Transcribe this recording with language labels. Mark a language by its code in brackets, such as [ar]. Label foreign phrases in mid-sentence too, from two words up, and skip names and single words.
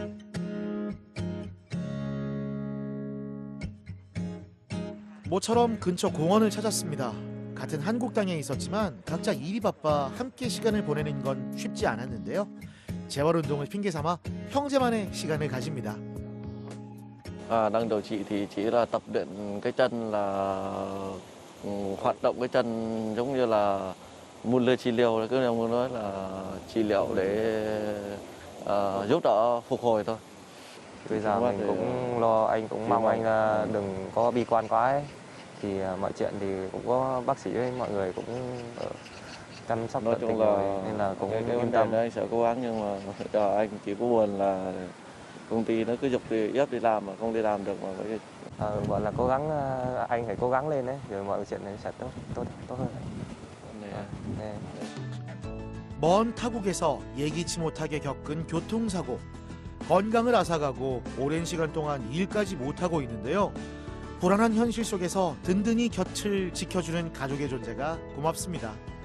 [ko] 모처럼 근처 공원을 찾았습니다. 같은 한국 땅에 있었지만 각자 일이 바빠 함께 시간을 보내는 건 쉽지 않았는데요. 재활운동을 핑계삼아 형제만의 시간을 가집니다. [vi] Đang điều trị thì chỉ là tập luyện cái chân, là hoạt động cái chân giống như là môn lơ trị liệu, cứ muốn nói là trị liệu để giúp đỡ phục hồi thôi. Bây giờ mình cũng lo, anh cũng mong anh đừng có bi quan quá ấy. Thì mọi chuyện thì cũng có bác sĩ với mọi người cũng chăm sóc tận tình rồi nên là cũng cái yên tâm. anh sẽ cố gắng, nhưng mà giờ anh chỉ có buồn là công ty nó cứ giục đi, ép đi làm mà không đi làm được, mà Gọi là cố gắng, anh phải cố gắng lên đấy, rồi mọi chuyện sẽ tốt hơn. [ko] 네. 먼 타국에서 예기치 못하게 겪은 교통사고, 건강을 앗아가고 오랜 시간 동안 일까지 못하고 있는데요. 불안한 현실 속에서 든든히 곁을 지켜주는 가족의 존재가 고맙습니다.